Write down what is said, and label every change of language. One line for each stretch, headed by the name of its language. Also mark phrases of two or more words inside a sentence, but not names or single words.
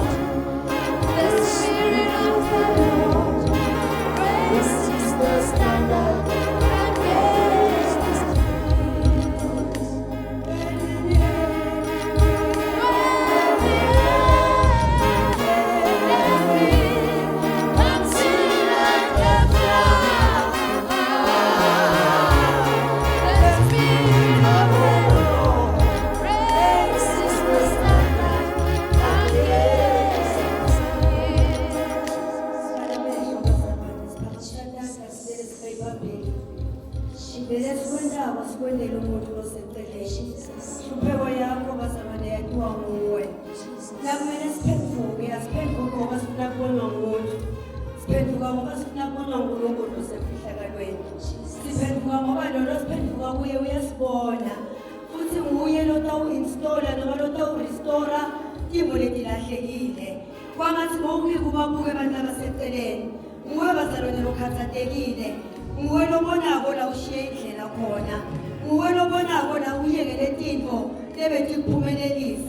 English: The Spirit of the Lord raises the standard against the comes in like a flood. The Spirit of the Lord raises the standard
Swati: Sikwendele umuntu oseceleni. Hlupheko yakho bazamane yathiwa nguwe. Nakumele siphenduke, asiphenduke ngoba sifuna kubonwa ngumuntu. Siphenduka ngoba sifuna kubonwa nguNkulunkulu osemfihlakalweni. Siphenduka ngoba lolo siphenduka kuye uyasibona. Futhi nguye lo tawu-installa noma lo tawu-restora timo letilahlekile. Kwangathi ngokubika ubabuke abantu abaseceleni. Nguwe bazalwane lokhathatekile. Nguwe lobonako la ushiye indlela khona. Nguwe lobonako la uyekele tinto lebetikuphumelelisa.